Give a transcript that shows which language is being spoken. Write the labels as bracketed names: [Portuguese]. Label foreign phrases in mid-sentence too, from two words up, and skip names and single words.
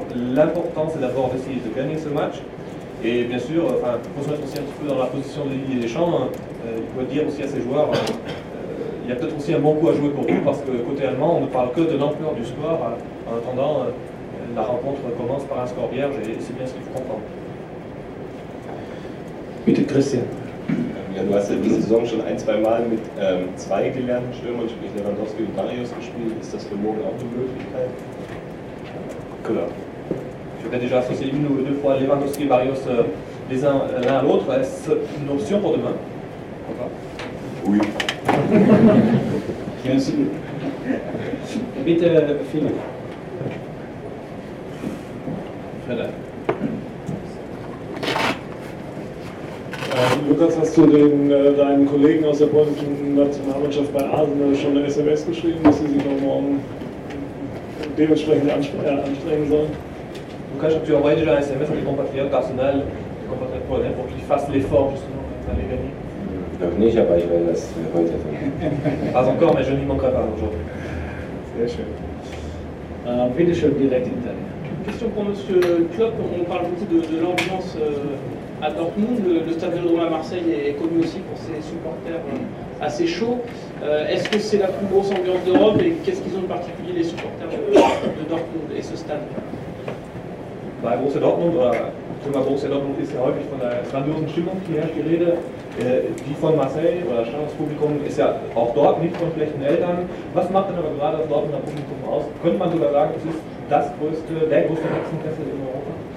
[French] L'important, c'est d'abord d'essayer de gagner ce match. Et bien sûr, il faut se mettre aussi un petit peu dans la position de Didier Deschamps. Il faut dire aussi à ses joueurs, il y a peut-être aussi un bon coup à jouer pour vous, parce que côté allemand, on ne parle que de l'ampleur du score. En attendant, la rencontre commence par un score vierge, et c'est bien ce qu'il faut comprendre. [German] Bitte, Christian. Ja, du hast ja diese Saison schon ein, zwei Mal mit zwei gelernten Stürmern, sprich Lewandowski und Barrios gespielt. Ist das für morgen auch eine Möglichkeit? Klar. [French] Je vais déjà associer une ou deux fois Lewandowski et Barrios l'un à l'autre. Est-ce une option pour demain? Oui. Bien sûr. [German] Bitte, Philipp. Lukas, hast du deinen Kollegen aus der polnischen Nationalmannschaft bei Arsenal schon eine SMS geschrieben, dass sie sich noch morgen dementsprechend anstrengen sollen? [French] Lucas, tu as envoyé déjà un SMS à tes compatriotes d'Arsenal, tes compatriotes polonais, pour qu'ils fassent l'effort justement d'aller gagner? [German] Noch nicht, aber ich werde das heute tun. [French] Pas encore, mais je n'y manquerai pas aujourd'hui. [German] Sehr schön. Bitte schön, direkt hinterher. [French] Question pour M. Klopp. On parle beaucoup de l'ambiance à Dortmund. Le stade Vélodrome à Marseille est connu aussi pour ses supporters assez chauds. Est-ce que c'est la plus grosse ambiance d'Europe et qu'est-ce qu'ils ont de particulier les supporters de Dortmund et ce stade? [German] Bei Borussia Dortmund, oder Thema Borussia Dortmund ist ja häufig von der grandiosen Stimmung hier die Rede. Die von Marseille oder Stadionpublikum ist ja auch dort nicht von schlechten Eltern. Was macht denn aber gerade das Dortmunder Publikum aus? Könnte man sogar sagen, es ist der größte Hexenkessel in Europa?